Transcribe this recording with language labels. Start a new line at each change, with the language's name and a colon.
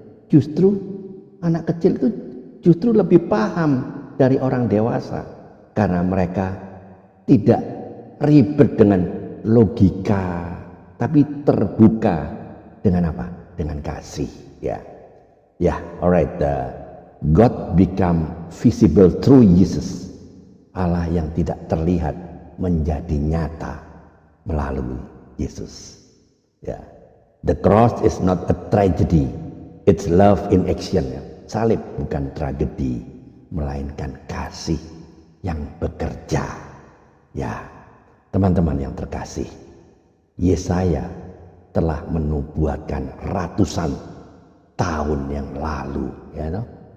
Indonesian: Justru anak kecil itu justru lebih paham dari orang dewasa karena mereka tidak ribet dengan logika, tapi terbuka dengan apa? Dengan kasih ya. Ya, alright.
English: God become visible through Jesus.
Indonesian: Allah yang tidak terlihat menjadi nyata melalui Yesus. Ya.
English: The cross is not a tragedy. It's love in action. Ya.
Indonesian: Salib bukan tragedi, melainkan kasih yang bekerja. Ya, teman-teman yang terkasih, Yesaya telah menubuatkan ratusan tahun yang lalu, ya toh?